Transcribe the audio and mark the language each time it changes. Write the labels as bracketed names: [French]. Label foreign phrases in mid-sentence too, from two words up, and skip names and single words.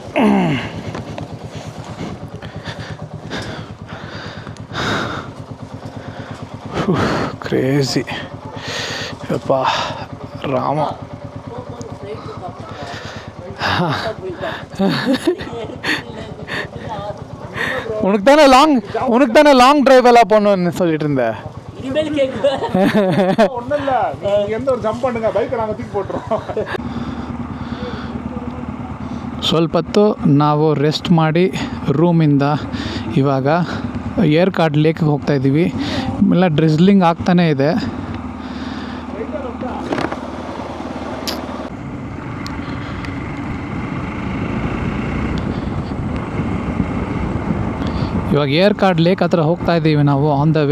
[Kannada] ಕ್ರೇಜಿ ಯಪ್ಪ ರಾಮ. [Tamil] உனக்கு தானே [English] long drive [Tamil] எல்லாம் போகணும்னு சொல்லிட்டு இருந்தேன். ஒன்றும் இல்லை, நீங்கள் எந்த ஒரு ஜம்ப் பண்ணுங்க, பைக்கை நாங்கள் தூக்கி போட்டுறோம். [Kannada] ಸ್ವಲ್ಪ ಹೊತ್ತು ನಾವು ರೆಸ್ಟ್ ಮಾಡಿ ರೂಮಿಂದ ಇವಾಗ ಏರ್ಕಾರ್ಡ್ ಲೇಕ್ಗೆ ಹೋಗ್ತಾಯಿದ್ದೀವಿ. ಎಲ್ಲ ಡ್ರಿಸ್ಲಿಂಗ್ ಆಗ್ತಾನೇ ಇದೆ. ಇವಾಗ ಏರ್ಕಾರ್ಡ್ ಲೇಕ್ ಹತ್ರ ಹೋಗ್ತಾ ಇದ್ದೀವಿ ನಾವು [English] on the way.